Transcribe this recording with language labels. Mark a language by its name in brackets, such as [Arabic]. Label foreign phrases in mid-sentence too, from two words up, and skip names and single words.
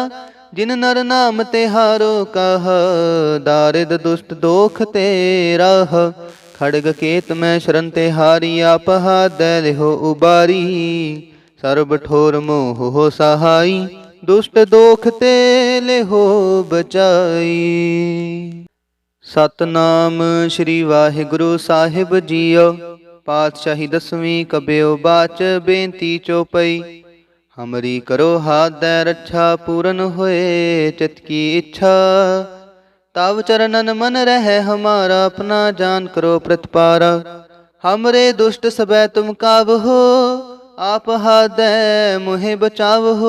[Punjabi] ਜਿਨ ਨਰ ਨਾਮ ਤੇ ਹਾਰੋ ਕਹ, ਦਾਰਿਦ ਦੁਸ਼ਟ ਦੋਖ ਤੇ ਰਾਹ। ਖੜਗ ਕੇਤ ਮੇਂ ਸ਼ਰਣ ਤੇ ਹਾਰੀ, ਆਪ ਹਾਥ ਲਿਹੋ ਉਬਾਰੀ। ਸਰਬ ਠੋਰ ਮੋਹ ਹੋ ਸਹਾਈ, ਦੁਸ਼ਟ ਦੋਖ ਤੇ ਲੇ ਹੋ ਬਚਾਈ। ਸਤਨਾਮ ਸ੍ਰੀ ਵਾਹਿਗੁਰੂ ਸਾਹਿਬ ਜੀਓ। ਪਾਤਸ਼ਾਹੀ ਦਸਵੀਂ ਕਬਿਓ ਬਾਚ, ਬੇਨਤੀ ਚੌਪਈ। ਹਮਰੀ ਕਰੋ ਹਾਥ ਦੈ ਰਕਸ਼ਾ, ਪੂਰਨ ਹੋਏ ਚਿਤ ਕੀ ਇੱਛਾ। ਤਵ ਚਰਣਨ ਮਨ ਰਹ ਹਮਾਰਾ, ਅਪਨਾ ਜਾਨ ਕਰੋ ਪ੍ਰਤਿਪਾਰਾ। ਹਮਰੇ ਦੁਸ਼ਟ ਸਬੈ ਤੁਮ ਕਾਵ ਹੋ, ਆਪ ਹਾਥ ਦੈ ਮੋਹੇ ਬਚਾਵ ਹੋ।